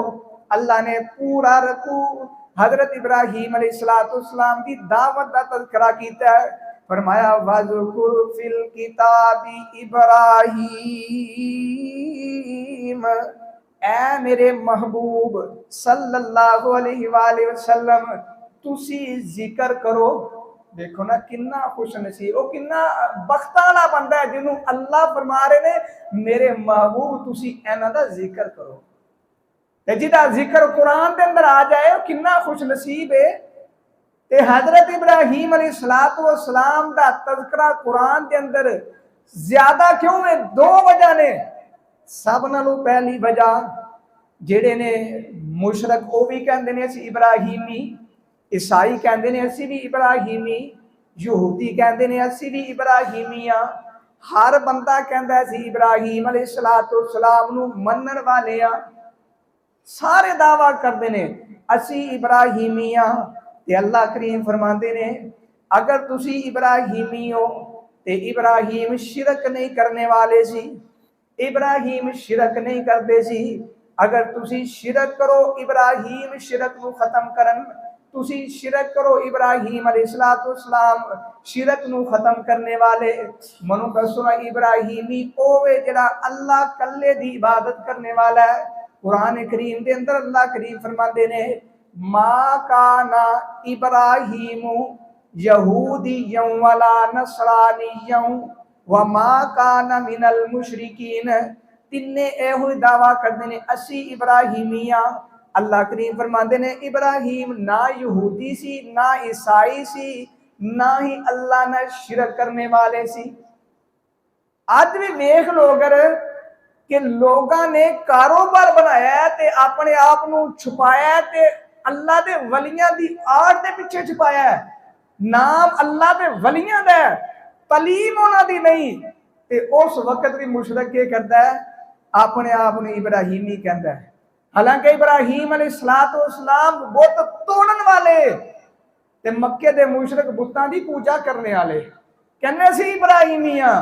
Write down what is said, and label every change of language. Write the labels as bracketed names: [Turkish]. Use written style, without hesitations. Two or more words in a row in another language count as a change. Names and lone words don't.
[Urdu] اللہ نے پورا رکوع حضرت ابراہیم علیہ السلام کی دعوت کا تذکرہ کیا ہے. [Arabic] فرمایا واذكر في الكتاب إبراهيم, [Punjabi] اے میرے محبوب [Arabic] صلى الله عليه وسلم [Punjabi] تسی ذکر کرو. دیکھو نا کنّا خوش نصیب، وہ کنّا بخت والا بندہ ہے جنہوں اللہ فرما رہے نے میرے محبوب تسی انہاں دا ذکر کرو. تے جہدا ذکر قرآن دے اندر آ جائے وہ کنّا خوش نصیب ہے. تے حضرت ابراہیم علیہ السلام دا تذکرہ قرآن کے اندر زیادہ کیوں ہے؟ دو وجہ نے. سب نالوں پہلی وجہ جیہڑے نے مشرک وہ بھی کہتے ہیں اسی ابراہیمی، عیسائی کہتے ہیں اسی بھی ابراہیمی، یہودی کہتے ہیں اسی بھی ابراہیمی ہاں. ہر بندہ کہتا اسی ابراہیم علیہ السلام نوں منن والے ہاں. سارے دعویٰ کرتے ہیں اسی ابراہیمی ہاں. تے اللہ کریم فرماتے نے اگر تسی ابراہیمی ہو تے ابراہیم شرک نہیں کرنے والے سی، ابراہیم شرک نہیں کرتے سی. اگر تسی شرک کرو ابراہیم شرک نو ختم کرن، تسی شرک کرو ابراہیم علیہ السلام شرک نو ختم کرنے والے. منوں دسو نا ابراہیمی او وے جیہڑا اللہ کلّے دی عبادت کرنے والا ہے. [Urdu] قرآن کریم کے اندر اللہ کریم فرماتے نے [Arabic] ما كان إبراهيم يهوديا ولا نصرانيا وما كان من المشركين. [Punjabi] تنّے ایہو دعویٰ کرتے نے اسی ابراہیمیاں. اللہ کریم فرماتے نے ابراہیم نہ یہودی سی نہ عیسائی سی نہ ہی اللہ نا شرک کرنے والے سی. آج بھی دیکھ لو اگر کہ لوگوں نے کاروبار بنایا ہے تے اپنے آپ کو چھپایا ہے تے اللہ دے ولیاں دی آڑ دے پیچھے چھپایا ہے. نام اللہ دے ولیاں دا ہے، تعلیم اُنہاں دی نہیں. تے اُس وقت بھی مشرک کے کرتا ہے اپنے آپ نے ابراہیمی کہتا ہے. حالانکہ ابراہیم علیہ السلام بت توڑن والے تے مکے دے مشرک بتاں دی پوجا کرنے والے کہنے سی ابراہیمی ہاں.